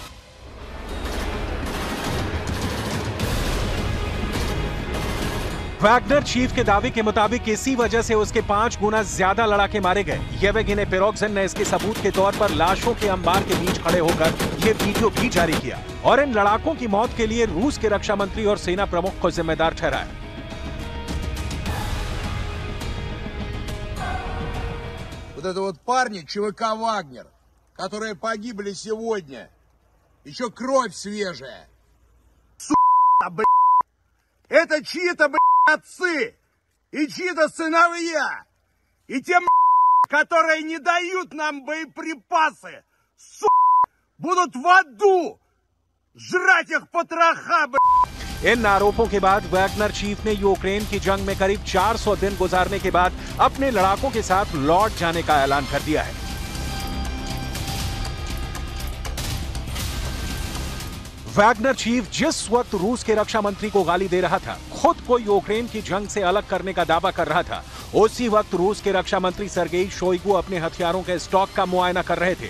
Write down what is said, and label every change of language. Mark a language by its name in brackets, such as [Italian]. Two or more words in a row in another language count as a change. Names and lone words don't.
[Hindi] वैगनर चीफ के दावे के मुताबिक इसी वजह से उसके 5 गुना ज्यादा लड़ाके मारे गए। येवगेनी प्रिगोजिन ने इसके सबूत के तौर पर लाशों के अंबार के बीच खड़े होकर यह वीडियो भी जारी किया और इन लड़ाकों की मौत के लिए रूस के रक्षा मंत्री और सेना प्रमुख को जिम्मेदार ठहराया। [Russian] Вот это вот парни ЧВК «Вагнер», которые погибли сегодня. Еще кровь свежая. Сука, блядь. Это чьи-то, блядь, отцы и чьи-то сыновья. И те, которые не дают нам боеприпасы, сука, будут в аду жрать их потроха, блядь. [Hindi] इन आरोपों के बाद वैगनर चीफ ने यूक्रेन की जंग में करीब 400 दिन गुजारने के बाद अपने लड़ाकों के साथ लौट जाने का ऐलान कर दिया है। वैगनर चीफ जिस वक्त रूस के रक्षा मंत्री को गाली दे रहा था, खुद को यूक्रेन की जंग से अलग करने का दावा कर रहा था, उसी वक्त रूस के रक्षा मंत्री सर्गेई शोइगु अपने हथियारों के स्टॉक का मुआयना कर रहे थे।